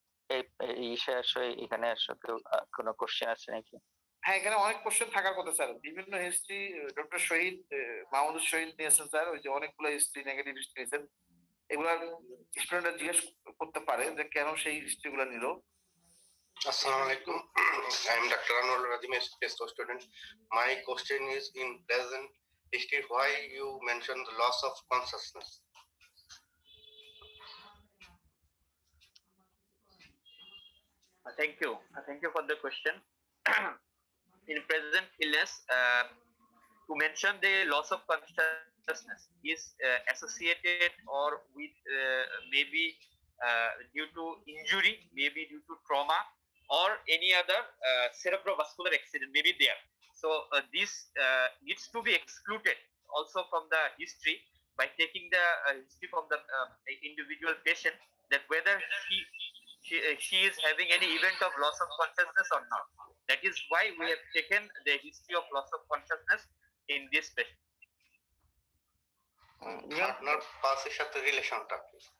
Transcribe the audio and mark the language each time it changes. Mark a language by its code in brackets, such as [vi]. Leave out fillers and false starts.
[bn] এই ইসে আসো, এখানে আসো, কেউ কোনো কোশ্চেন আছে নাকি? হ্যাঁ, এখানে অনেক কোশ্চেন থাকার কথা স্যার, বিভিন্ন হিস্ট্রি ডক্টর শহীদ মাহমুদুর শহীদ নিয়েছেন স্যার, ওই যে অনেকগুলো হিস্ট্রি নেগেটিভ হিস্ট্রি নিয়েছেন, এগুলা স্টুডেন্টরা জিজ্ঞেস করতে পারে যে কেন সেই হিস্ট্রি গুলা নিল। [en] Assalamu alaikum. I am Dr. Anwar Razim, SPS student. My question is in present history, why you mentioned the loss of consciousness? Thank you. Thank you for the question. In present illness, to mention the loss of consciousness is associated or with maybe due to injury, maybe due to trauma, or any other cerebrovascular accident may be there. So this needs to be excluded also from the history by taking the history from the individual patient, that whether she is having any event of loss of consciousness or not. That is why we have taken the history of loss of consciousness in this patient. [bn] Partner পাশের সাথে রিলেশনটা কি?